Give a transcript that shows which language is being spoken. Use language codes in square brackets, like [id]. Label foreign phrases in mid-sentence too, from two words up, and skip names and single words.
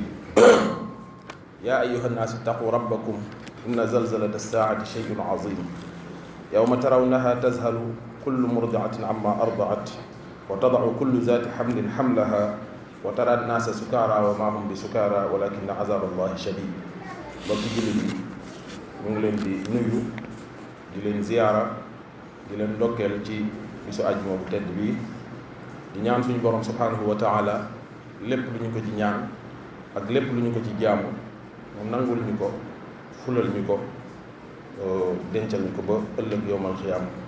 [ar] يا أيها الناس اتقوا ربكم إن زلزلة الساعة شيء عظيم يوم ترونها تذهل كل مرضعة عما أرضعت وتضع كل ذات حمل حملها وترى الناس سكارى وما هم بسكارى ولكن عذاب الله شديد. [wo] mbokki jullit yi ñu ngi leen di nuyu di leen ziyaara di leen ndokkeel ci bisu àjjuma bu tedd bii di ñaan suñu borom [ar] سبحانه وتعالى [wo] lépp lu ñu ko ci ñaan ak lépp lu ñu ko ci jaamu mu nangul ñu ko fulal ñu ko dencal ñu ko ba ëllëg [ar] يوم القيامة.